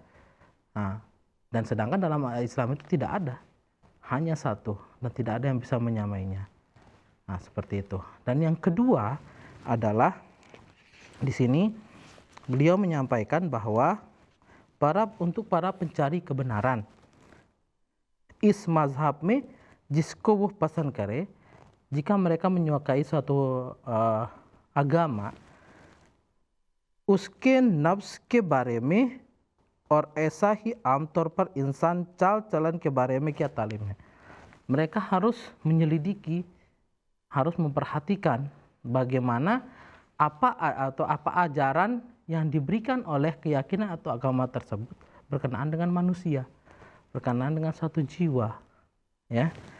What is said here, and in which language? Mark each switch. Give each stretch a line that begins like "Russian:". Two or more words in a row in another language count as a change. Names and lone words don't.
Indonesian: Nah, dan sedangkan dalam Islam itu tidak ada, hanya satu dan tidak ada yang bisa menyamainya. Nah, seperti itu. Dan yang kedua adalah di sini beliau menyampaikan bahwa untuk para pencari kebenaran,
Hindi: इस मज़हब में जिसको वो पसंद करे,
Indonesian: jika mereka menyukai suatu agama,
Hindi: उसके नफ्स के बारे में और ऐसा ही आमतौर पर इंसान चाल चलन के बारे में क्या तालीम है.
Indonesian: Mereka harus menyelidiki, harus memperhatikan bagaimana apa ajaran yang diberikan oleh keyakinan atau agama tersebut berkenaan dengan manusia, berkenaan dengan satu jiwa, ya.